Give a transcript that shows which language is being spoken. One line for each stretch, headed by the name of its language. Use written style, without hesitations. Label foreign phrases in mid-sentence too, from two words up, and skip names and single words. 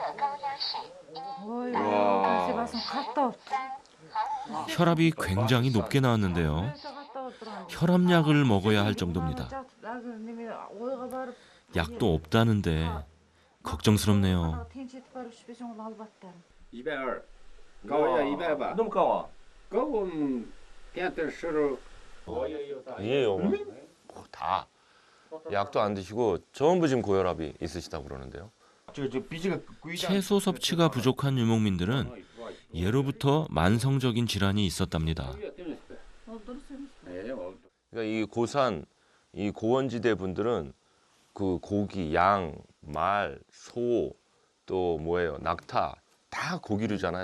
Korean: 혈압이 굉장히 높게 나왔는데요. 혈압약을 먹어야 할 정도입니다. 약도 없다는데 걱정스럽네요. 220.
Chinese: 高呀100吧.
Korean: 너무 까워.
Chinese: 高点的时候
Korean: 아니에요. 다 약도 안 드시고 전부 지금 고혈압이 있으시다고 그러는데요. 채소 섭취가 부족한 유목민들은 예로부터 만성적인 질환이 있었답니다. 그러니까 이 고산, 이 고원지대 분들은 그 고기, 양, 말, 소, 또 뭐예요, 낙타 다 고기류잖아요.